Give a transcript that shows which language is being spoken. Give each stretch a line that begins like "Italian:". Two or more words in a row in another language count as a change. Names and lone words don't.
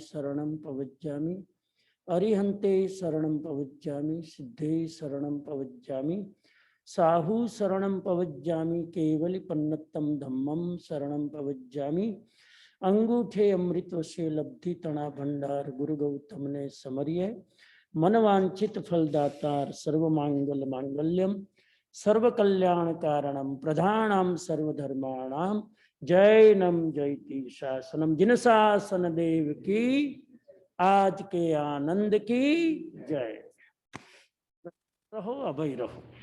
Prakrit languages: શરણમ પવજ્જામિ, અરિહંતે શરણમ પવજ્જામિ, સિદ્ધે શરણમ પવજ્જામિ, સાહુ શરણમ પવજ્જામિ, કેવલી પન્નતમ ધમ્મમ શરણમ પવજ્જામિ,
Gujarati: અંગૂઠે અમૃત વશે લબ્ધિ તણા ભંડાર ગુરુ ગૌતમને સમરીએ, મનવાંછિત ફળદાતાર
Sanskrit: सर्वमांगल मांगल्यम सर्वकल्याण कारणम प्रधानम सर्वधर्माणाम जैनम जयति शासनम।
Hindi: जिन शासन देव की आज के आनंद की जय। रहो अभय रहो।